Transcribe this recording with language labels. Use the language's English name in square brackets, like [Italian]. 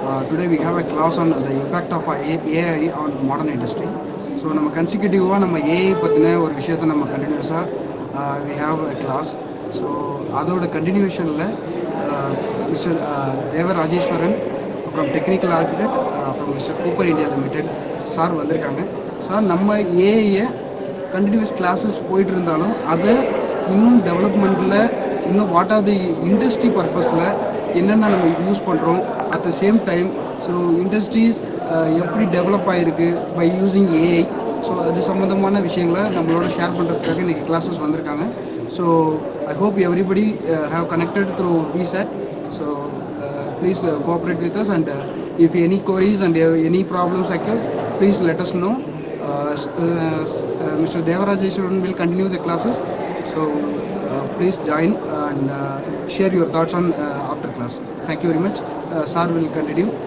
[English] Today we have a class on the impact of AI on modern industry. [Tamil] So நம்ம கன்சிக்யூட்டிவாக நம்ம AI பற்றின ஒரு விஷயத்தை நம்ம கண்டினியூஸாக [English] we have a class. [Tamil] So அதோட கண்டினியூஷனில் மிஸ்டர் தேவ Rajeswaran from technical architect from mister Cooper India limited sir வந்திருக்காங்க. சார் நம்ம ஏஐயை கண்டினியூஸ் கிளாஸஸ் போயிட்டு இருந்தாலும் அதை இன்னும் டெவலப்மெண்ட்டில் இன்னும் [English] what are the industry பர்பஸில் [Tamil] என்னென்ன நம்ம யூஸ் பண்ணுறோம், [English] at the same time [Tamil] so industries எப்படி டெவலப் ஆகிருக்கு [English] by using AI, [Tamil] ஸோ அது சம்மந்தமான விஷயங்களை நம்மளோட ஷேர் பண்ணுறதுக்காக இன்றைக்கி கிளாஸஸ் வந்திருக்காங்க. [English] So I hope everybody have connected through VSAT. So please cooperate with us, and if any queries and any problems occur, please let us know. Mr. Devarajeshwaran will continue the classes, so please join and share your thoughts on after class. Thank you very much. Sir will continue.